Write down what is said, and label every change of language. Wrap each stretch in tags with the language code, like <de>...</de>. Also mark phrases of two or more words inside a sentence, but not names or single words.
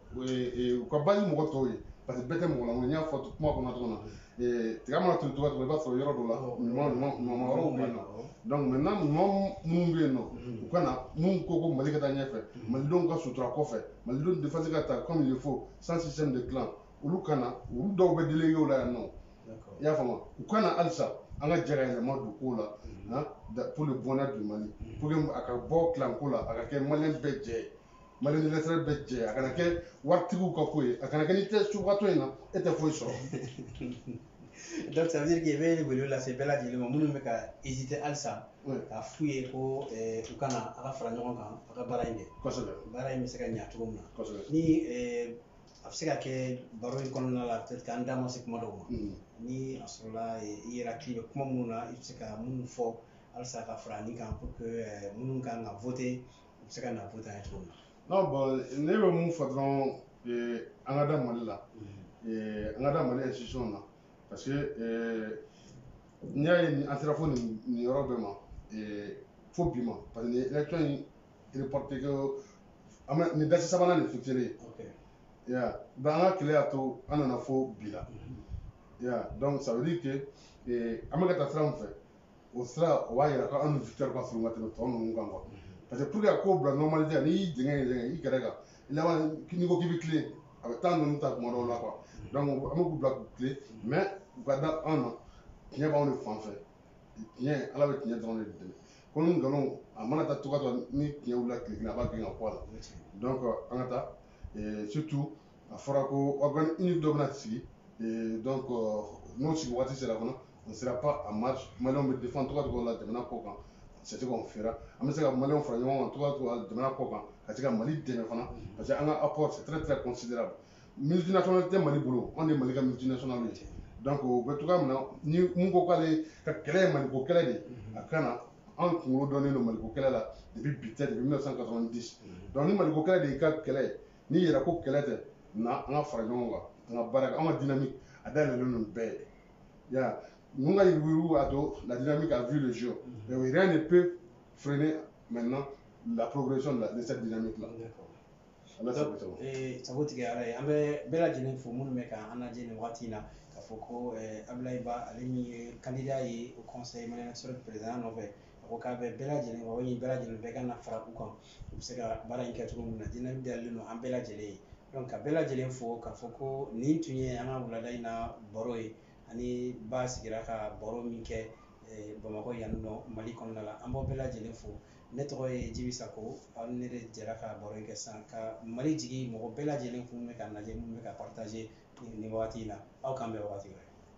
<bm>u ka base mɔgɔ tɔw ye</bm> <fr>parce que</fr> <bm>bɛɛ tɛ mɔgɔ lankolon n y'a fɔ kuma kɔnɔ cogo min na tiga mana turu cogo o cogo i b'a sɔrɔ yɔrɔ dɔ la ɲuman wɛrɛw bɛ yen nɔ</bm> <fr>donc maintenant</fr> <bm>ɲuman minnu bɛ yen nɔ u ka na mun ko ko Mali ka taa ɲɛfɛ malidenw ka sutura kɔfɛ malidenw défense ka ta</bm> <fr>comme il faut sans système de clan</fr> <bm>olu ka na olu dɔw bɛ délégué la yan nɔ i y'a faamu u ka na halisa an ka jɛ ka yɛlɛma don ko la</bm> <fr>pour le bonheur du Mali pour que</fr> <bm>a ka bɔ clan ko la a ka kɛ maliyɛn bɛɛ jɛ maliyɛn électeur bɛɛ jɛ a kana kɛ waritigiw ka ko ye a kana kɛ ni tɛ subagatɔ in na e tɛ foyi sɔrɔ.</bm> <fr>Donc ça veut dire qu'il y avait</fr> <bm>wele lase bɛɛ lajɛlen ma minnu bɛ ka hésiter halisa k'a f'u ye ko u kana a ka fara ɲɔgɔn kan a ka baara in kɛ kosɛbɛ baara in bɛ se ka ɲɛ cogo min na kosɛbɛ ni a bɛ se ka kɛ baro in kɔnɔna la peut-être k'an da ma se kuma dɔw ma ni a sɔrɔla i yɛrɛ hakili bɛ kuma minnu na i bɛ se ka minnu fɔ halisa ka fara nin kan</bm> <fr>pour que</fr> <bm>minnu kan ka voter u bɛ se ka na voter an ye cogo min na.</bm> <fr>non bon</fr> <bm>ne bɛ mun fɔ dɔrɔn an ka da Mali la an ka da Mali institution na</bm> <fr>parce que</fr> <bm>n'i y'a ye an sera fo nin yɔrɔ bɛɛ ma fo bi ma</bm> <fr>parce que élection</fr> <bm>in</bm> <fr>reporté que</fr> <bm>nin date sabanan de fixé ya donc an ka kɛlɛ y'a to an nana fo bi la ya</bm> <fr>donc ça veut dire que</fr> <bm>an bɛ ka taa sira min fɛ o sira o b'a yira ko an ni victoire ka surun ka tɛmɛ tɔ ninnu kan quoi</bm> <fr>parce que pour que</fr> <bm>a ko bila normalité n'i y'i jɛngɛ i kɛrɛ kan i laban n'i ko k'i bɛ tilen a bɛ temps ninnu ta kuma dɔw la quoi donc an bɛ k'u bila k'u tilen mais u ka da an na tiɲɛ b'anw de fan fɛ tiɲɛ ala bɛ tiɲɛ dɔrɔn de dɛmɛ ko ni nkalon a mana taa cogoya dɔ ni tiɲɛ wulila tile kelen a b'a gɛn ka bɔ a la donc an ka taa surtout a fɔra ko</bm> <fr>organe unique</fr> <bm>dɔ bɛna sigi donc n'o sigi waati sera fana</bm> <fr>on ne sera pas en marche</fr> <bm>maliyɛnw bɛ défendre cogoya cogo la jamana kɔ kan</bm> <fr>c'est ce qu'on fera</fr> <bm>an bɛ se ka maliyɛnw fara ɲɔgɔn kan cogoya cogo la jamana kɔ kan ka se ka Mali dɛmɛ fana</bm> <fr>parce que</fr> <bm>an ka</bm> <fr>apport c'est très très considérable multinational</fr> <bm>tɛ Mali bolo anw de ye Mali ka multinational ye donc o bɛ cogoya min na ni mun ko k'ale ka kɛlɛ ye Maliko kɛlɛ de ye a ka na an kunkolo dɔnnen don Maliko kɛlɛ la depuis bi tɛ</bm> <fr>depuis 1990</fr> <bm>donc ni Maliko kɛlɛ de y'i ka kɛlɛ ye n'i yɛrɛ ko kɛlɛ tɛ na an ka fara ɲɔgɔn kan an ka baara kɛ an ka</bm> <fr>dynamique a dayɛlɛlen don bɛɛ ye ya ninnu ka yuruguyurugu a to la dynamique a vu le jour mais rien ne peut freiner maintenant la progression de cette dynamique là.</fr> <bm>Sabu tigɛ ala ye an bɛ bɛɛ lajɛlen fo minnu bɛ k'an lajɛ nin wagati in na k'a fɔ ko Abulaye Ba ale min ye candidat ye</bm> <fr>au conseil malien national président</fr> <bm>nɔfɛ a ko k'a bɛ bɛɛ lajɛlen wa bɛɛ lajɛlen bɛɛ ka na fara u kan u bɛ se ka baara in kɛ cogo min na dynamique dayɛlɛlen don an bɛɛ lajɛlen ye donc ka bɛɛ lajɛlen fo k'a fɔ ko nin tun ye an ka wulada in na baro ye ani ba sigira ka baro min kɛ bamakɔ yan nɔ mali kɔnɔna la an b'aw bɛɛ lajɛlen fo ne tɔgɔ ye Jibi Sako aw ni ne de jɛra ka baro in kɛ sisan ka mali jigi mɔgɔ bɛɛ lajɛlen kun bɛ ka lajɛ mun bɛ ka partager nin wagati in na aw k'an bɛn wagati wɛrɛ</bm>